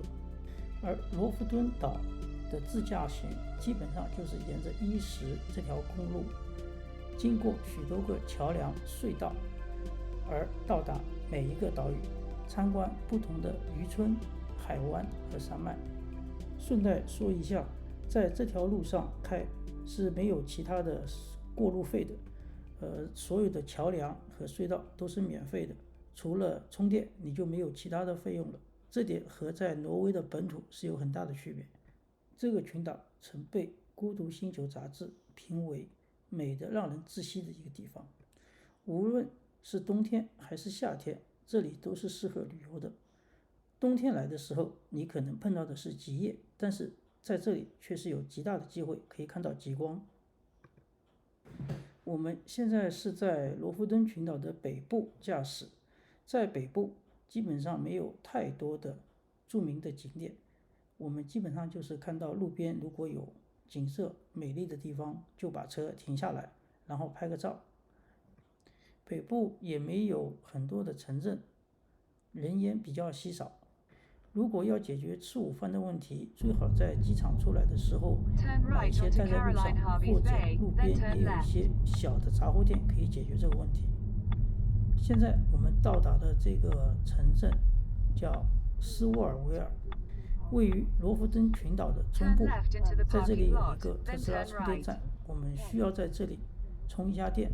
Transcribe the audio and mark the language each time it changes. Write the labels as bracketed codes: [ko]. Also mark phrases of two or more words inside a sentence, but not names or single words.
[zh] 而羅弗敦島的自駕行基本上就是沿着E10這條公路，經過許多個橋梁、隧道，而到達每一個島嶼，參觀不同的漁村、海灣和山脈。順帶說一下，在這條路上開是沒有其他的過路費的，所有的橋梁和隧道都是免費的，除了充電你就沒有其他的費用了。這點和在挪威的本土是有很大的區別。這個群島曾被《孤獨星球》雜誌評為美得讓人窒息的一個地方。無論是冬天還是夏天，這裡都是適合旅遊的。冬天來的時候，你可能碰到的是極夜，但是在這裡卻是有極大的機會可以看到極光。我們現在是在羅弗敦群島的北部駕駛，在北部基本上沒有太多的著名的景點， 我們基本上就是看到路邊如果有景色美麗的地方，就把車停下來，然後拍個照。北部也没有很多的城鎮，人烟比較稀少。如果要解決吃午飯的問題，最好在機場出來的時候買一些帶在路上，或者路邊也有一些小的雜貨店可以解決這個問題。現在我們到達的這個城鎮叫斯沃爾維爾，位於羅弗敦群島的中部，在這裡有一個特斯拉充電站，我們需要在這裡充一下電。